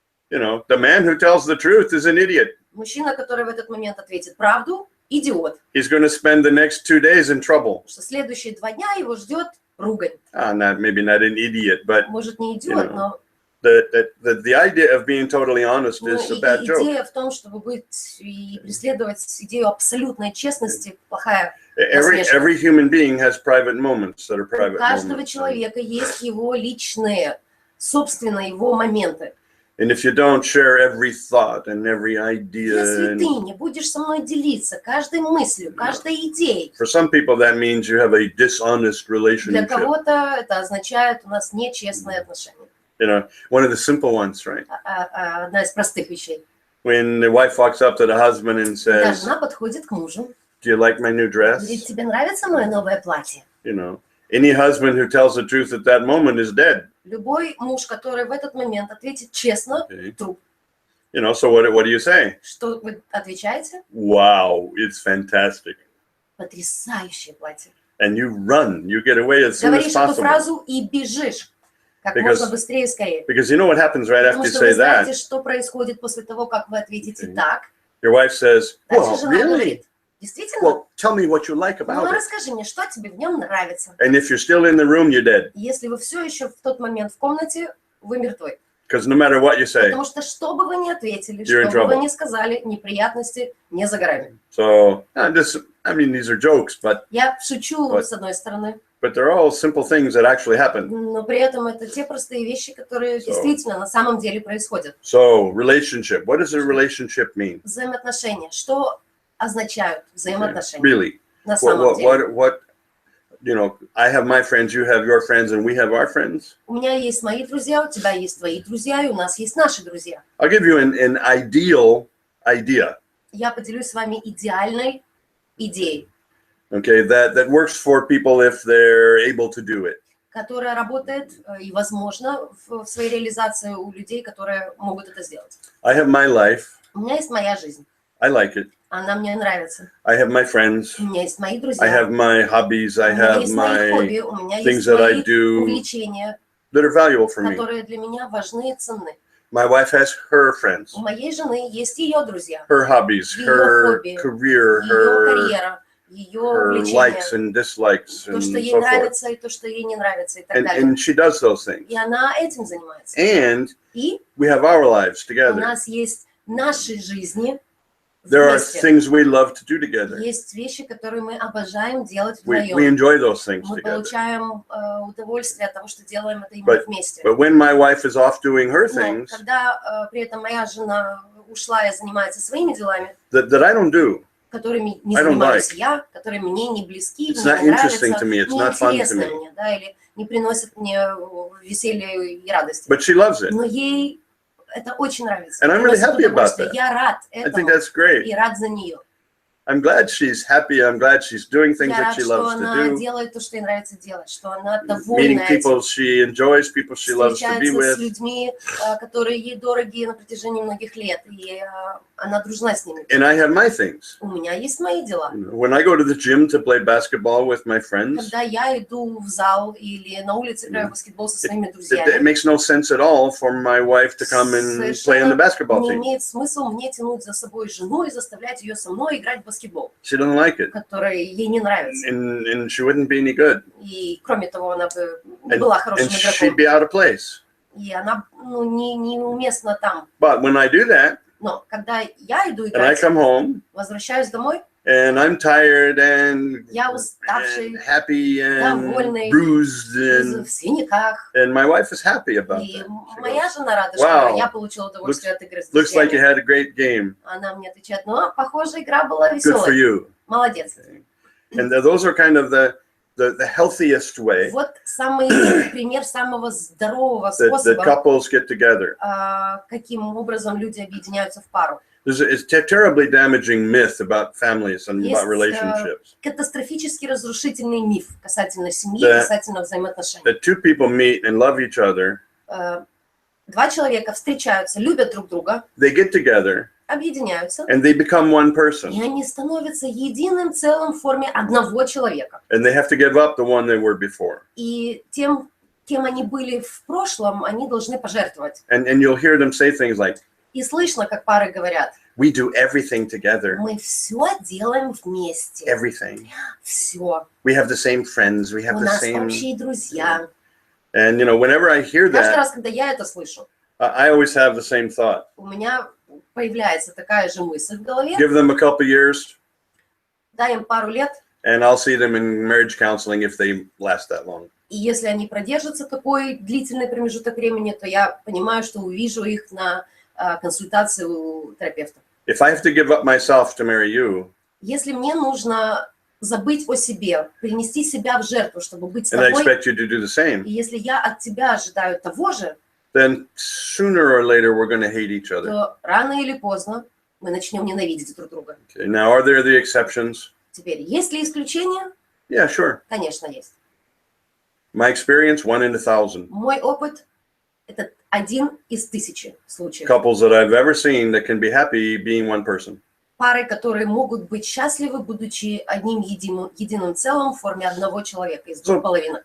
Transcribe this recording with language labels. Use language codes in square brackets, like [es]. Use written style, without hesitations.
[en] You know, the man who tells the truth is an idiot. [ru] Мужчина, который в этот момент ответит правду, идиот. [en] He's going to spend the next 2 days in trouble. [ru] Что следующие 2 дня его ждет ругань. [en] Maybe not an idiot, but [ru] Может, не идиот, но [en] the idea of being totally honest is a bad joke. [ru] идея в том, чтобы быть и преследовать идею абсолютной честности, плохая. [en] Every human being has private moments that are [ru] У [en] private [ru] каждого [en] moments. [ru] человека есть его личные, собственно, его моменты. [en] And if you don't share every thought and every idea, [ru] Если ты не будешь со мной делиться каждой мыслью, каждой идеей, [en] for some people that means you have a dishonest [ru] для [en] relationship. [ru] кого-то это означает у нас нечестные отношения. [en] You know, one of the simple ones, right? [ru] Одна из простых вещей. [en] When the wife walks up to the husband and [ru] Когда [en] says, [ru] жена подходит к мужу, [en] "Do you like my new dress?" [ru] говорит: тебе нравится мое новое платье? [en] You know, any husband who tells the truth at that moment is dead. [ru] Любой муж, который в этот момент ответит честно, труп. [en] You know, so what do you say? [ru] Что вы отвечаете? [en] Wow, it's fantastic. [ru] Потрясающее платье. [en] And you run, you get away as soon as [ru] Говоришь эту [en] possible. [ru] фразу и бежишь как можно быстрее и скорее. [en] Because you know what happens right [ru] Потому [en] after you [ru] что вы [en] say [ru] знаете, [en] that? [ru] что происходит после того, как вы ответите так. [en] Your wife says, [ru] Дальше [en] "Well, [ru] жена [en] really? [ru] говорит: действительно? [en] Well, tell me what you like [ru] Ну, [en] about it." [ru] расскажи мне, что тебе в нем нравится. [en] And if you're still in the room, you're dead. [ru] Если вы все еще в тот момент в комнате, вы мертвы. [en] Because no matter what you say. [ru] Потому что что бы вы ни ответили, [en] You're in [ru] что бы вы [en] trouble. [ru] ни сказали, неприятности не за горами. [en] So, these are jokes, but [ru] Я шучу, Вот. с одной стороны, [en] they're all simple things that actually happen. [ru] но при этом это те простые вещи, которые действительно на самом деле происходят. [en] So, relationship. What does a relationship mean? [ru] Взаимоотношения. Что означают взаимоотношения? [en] Really? [ru] На самом деле. [en] What, you know, I have my friends, you have your friends, and we have our friends. [ru] У меня есть мои друзья, у тебя есть твои друзья, и у нас есть наши друзья. [en] I'll give you an ideal idea, [ru] Я поделюсь с вами идеальной идеей, [en] okay, that works for people if they're able to do it. [ru] которая работает и возможно в своей реализации у людей, которые могут это сделать. [en] I have my life. [ru] У меня есть моя жизнь. [en] I like it. [ru] Она мне нравится. [en] I have my friends. [ru] У меня есть мои [en] I [ru] друзья. [en] have my hobbies. I [ru] У меня [en] have [ru] есть мои [en] my [ru] хобби, у меня [en] things [ru] есть [en] that I [ru] мои [en] do [ru] увлечения, [en] that are valuable for me. [ru] которые для меня важны и ценны. [en] My wife has her friends, [ru] У моей жены есть ее друзья, [en] her hobbies, [ru] Ее [en] her [ru] хобби, [en] career, [ru] ее [en] her [ru] карьера, ее [en] likes and dislikes [ru] то, [en] and [ru] что ей [en] so forth. [ru] нравится и то, что ей не нравится и так далее. [en] And she does those things. [ru] И она этим занимается. [en] And [ru] И [en] we have our lives [ru] у [en] together. [ru] нас есть наши жизни [en] There are [ru] вместе. [en] things we love to do together. [ru] Есть вещи, которые мы обожаем делать [en] We [ru] вдвоем. [en] enjoy those things [ru] Мы [en] together. [ru] получаем удовольствие от того, что делаем это именно вместе. [en] But when my wife is off doing her [ru] Но [en] things [ru] когда при этом моя жена ушла и занимается своими делами, [en] that I don't do, [ru] которыми не [en] I don't [ru] занимаюсь [en] like. [ru] я, которые мне не близки, [en] It's [ru] мне [en] not [ru] не [en] interesting [ru] нравятся, [en] to me, it's [ru] не [en] not fun to [ru] интересны [en] me. [ru] мне, да, или не приносят мне веселья и радости. [en] but she loves it. [ru] Но ей это очень нравится. [en] And I'm really [ru] приносит [en] happy about [ru] удовольствие. [en] that. [ru] Я рад [en] I think [ru] этому [en] that's great. [ru] и рад за нее. [en] I'm glad she's happy. I'm glad she's doing things [ru] Я [en] that [ru] рад, [en] she [ru] что [en] loves to [ru] она [en] do. [ru] делает то, что ей нравится делать, что она [en] Meeting [ru] довольна [en] people [ru] этим. [en] she enjoys, people she loves to be [ru] Встречается с [en] with. [ru] людьми, которые ей дороги на протяжении многих лет, и она дружна с ними. [en] And I have my things. [ru] У меня есть мои дела. [en] When I go to the gym to play basketball with my friends, [ru] Когда я иду в зал или на улице играю в баскетбол со своими [en] it [ru] друзьями, [en] makes no sense at all for my wife to come and play in the basketball [ru] не [en] team. [ru] имеет смысла мне тянуть за собой жену и заставлять ее со мной играть в баскетбол, [en] She doesn't like it. [ru] который ей не нравится. [en] And she wouldn't be any good. [ru] И кроме того, она бы не была хорошим [en] And she'd [ru] игроком. [en] be out of place. [ru] И она неуместна там. [en] But when I do that, [ru] Но когда я иду [en] and I [ru] играть, [en] come home, [ru] возвращаюсь домой, [en] and I'm tired and [ru] я уставший, [en] happy and [ru] довольный, [en] bruised, [ru] в синяках. [en] and my wife is happy about [ru] И [en] that. She [ru] моя [en] goes, [ru] жена рада, [en] "Wow, [ru] что я получила удовольствие от игры с [en] looks like you [ru] друзьями. [en] had a great game. [ru] Она мне отвечает: ну, похоже, игра была [en] Good for [ru] веселой. [en] you." [ru] Молодец. [en] And those are kind of the healthiest way [ru] Вот самый пример самого здорового [en] that [ru] способа, [en] couples get together. [ru] каким образом люди объединяются в пару. [en] There's a terribly damaging myth about families and [ru] Есть [en] about relationships. [ru] катастрофически разрушительный миф касательно семьи, Да. касательно взаимоотношений. [en] That two people meet and love each other, [ru] Два человека встречаются, любят друг друга, [en] they get together, [ru] объединяются, [en] and they become one [ru] и [en] person. [ru] они становятся единым целым в форме одного человека. [en] And they have to give up the one they were before. [ru] И тем, кем они были в прошлом, они должны пожертвовать. [en] And you'll hear them say things like, [ru] И слышно, как пары говорят, [en] we do everything together. [ru] мы все делаем вместе. [en] Everything. [ru] Все. [en] We have the same friends. We have [ru] У [en] the [ru] нас [en] same. [ru] общие друзья. [en] And, whenever I hear [ru] Каждый [en] that, [ru] раз, когда я это слышу, [en] I always have the same thought. [ru] у меня появляется такая же мысль в голове. [en] Give them a couple years, [ru] Дай им пару лет, [en] and I'll see them in marriage counseling if they last that long. [ru] и если они продержатся такой длительный промежуток времени, то я понимаю, что увижу их на консультации у терапевта. [en] If I have to give up myself to marry you, [ru] Если мне нужно забыть о себе, принести себя в жертву, чтобы быть с [en] and I [ru] тобой, [en] expect you to do the same, [ru] и если я от тебя ожидаю того же, [en] then sooner or later we're going to hate each other. [ru] то рано или поздно мы начнем ненавидеть друг друга. [en] Okay, now, are there the exceptions? [ru] Теперь, есть ли исключения? [en] Yeah, sure. [ru] Конечно, есть. [en] My experience, 1 in 1,000. [ru] Мой опыт – это 1 из 1000 случаев. [en] Couples that I've ever seen that can be happy being one person. [ru] Пары, которые могут быть счастливы, будучи одним единым целым в форме одного человека из двух половинок.